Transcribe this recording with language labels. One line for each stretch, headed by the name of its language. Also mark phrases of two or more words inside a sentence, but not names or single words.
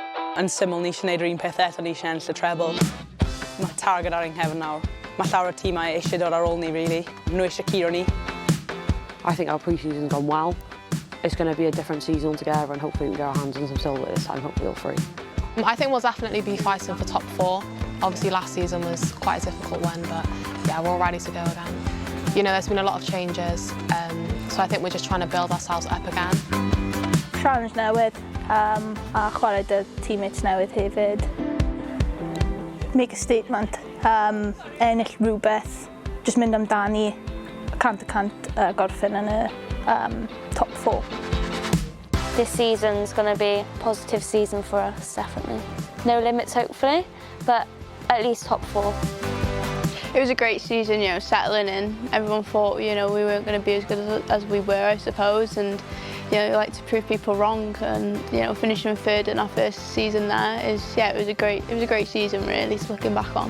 Welsh: Yn syml, ni eisiau gwneud yr un peth eto, ni eisiau ennill y treble. Mae targed ar ein nghefn nawr. Mae llawer o tîmau eisiau dod ar ôl ni, really. Nhw eisiau curo ni.
English: I think our pre-season's gone well. It's going to be a different season altogether and hopefully we can get our hands on some silver this time, hopefully all three. I think we'll definitely be fighting for top 4. Obviously last season was quite a difficult one, but yeah, we're all ready to go again. You know, there's been a lot of changes, so I think we're just trying to build ourselves up again.
Welsh: Challenge newydd, a chwarae dy teammates newydd hefyd.
English: Make a statement,
Welsh: ennill rhywbeth, just mynd amdani, 100% gorffen yn y top 4.
English: This season's going to be a positive season for us, definitely. No limits, hopefully, but at least top 4. It was a great season, you know, settling in. Everyone thought, you know, we weren't going to be as good as we were, I suppose, and you know, like to prove people wrong, and you know, finishing 3rd in our first season there is, yeah, it was a great season, really, looking back on.